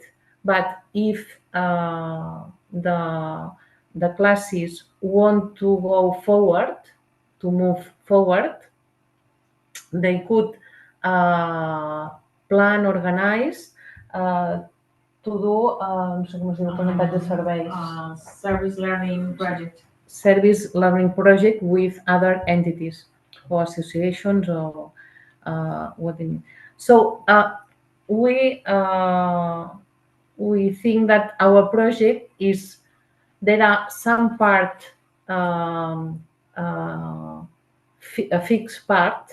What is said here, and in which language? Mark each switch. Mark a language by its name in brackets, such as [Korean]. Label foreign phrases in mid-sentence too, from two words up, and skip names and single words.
[English] But if the classes want to go forward, to move forward, they could plan, organize to do [Catalan] no sé com es diu, percentatge de serveis. [English] Service learning project. Service learning project with other entities or associations or what they mean. So we think that our project is, there are some part, a fixed part.